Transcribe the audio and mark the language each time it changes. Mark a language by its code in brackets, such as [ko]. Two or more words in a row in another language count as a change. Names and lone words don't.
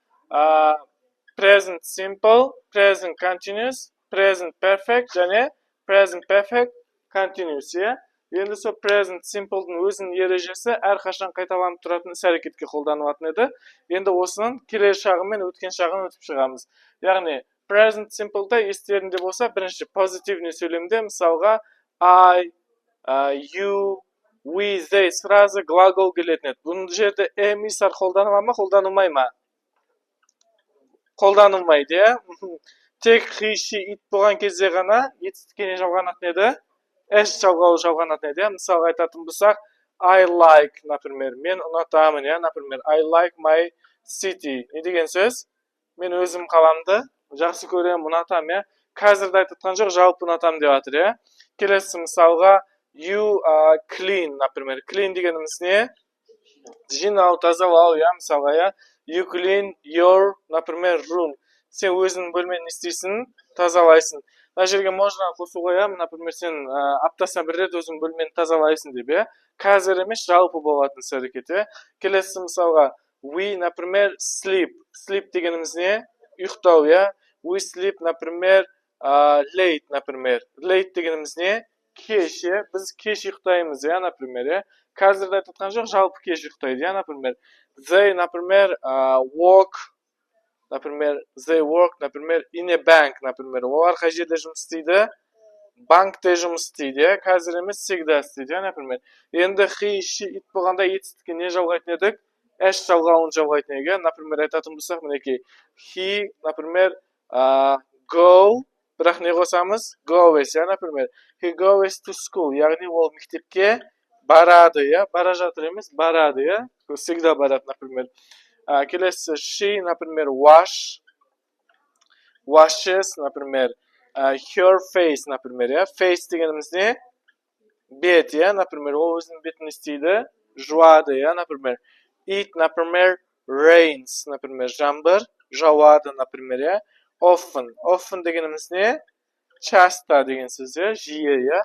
[en] Present simple, present continuous, present perfect және present perfect continuous, иә? [kk] Енді сол [en] present simple'дың [kk] өзінің ережесі әрқашан қайталанып тұратын іс-әрекетке қолданылатын еді. Енді осының келесі шағы мен өткен шағын өтіп шығамыз. Яғни [en] present simple'да [kk] естеріңде болса, бірінші позитивный сөйлемде мысалға [en] I, you, we, they [ru] сразу глагол [kk] келетін еді. Бұның жерде [en] am, is [kk] қолданыла ма, қолданылмай ма? Қолданылмайды, иә? Тек [en] he, she, it [kk] болған кезде ғана етістікке не жалғанатын еді? S жалғауы жалғанатын еді. Мысалға айтатын болсақ, [en] I like, [kk] например, мен ұнатамын, иә, например, [en] I like my city. [kk] Не деген сөз? Мен өзім қаламды жақсы көремін, ұнатамын, иә. Қазірде айтатқан жоқ, жалпы ұнатамын деп жатыр, иә. Келесі мысалға, [en] you clean, например. [kk] Clean дегеніміз не? Жинау, тазалау, иә, мысалға, иә. [en] You clean your, например, room. [kk] Сен өзінің бөлмені не істейсің? Тазалайсың. Мына жерге можно қосуға, иә, например, сен аптасына 1 рет өзің бөлмені тазалайсың деп, иә. Қазір емес, жалпы болатын іс-әрекет, иә. Келесі мысалға, we, например, sleep. Sleep дегеніміз не? Ұйықтау, иә. [en] We sleep, например, late, например. [kk] Late дегеніміз не? Кеш, иә. Біз кеш ұйықтаймыз, иә, например, иә. Қазірде айтатқан жоқ, жалпы кеш ұйықтайды, иә, например. [en] They, например, work, например, they work, например, in a bank, например. [kk] Олар қай жерде жұмыс істейді? Банкте жұмыс істейді, иә. Қазір емес, всегда істейді, иә, например. Енді [en] he, she, it [kk] болғанда етістікке не жалғайтын едік? S жалғауын жалғайтын едік, иә. Например, айтатын болсақ, мінекей. He, например, go, бірақ не қосамыз? Goes, иә, например. [en] He goes to school, [kk] яғни ол мектепке барады, иә. Бара жатыр емес, барады, иә. Всегда барады, например. Келесі she, например, [en] washes, например, her face, [kk] например, иә. Face дегеніміз не? Бет, иә, например, ол өзінің бетін істейді, жуады, иә, например. It, например, rains, например, жаңбыр жауады, например, иә. Often дегеніміз не? Часто деген сөз, иә, жиі, иә.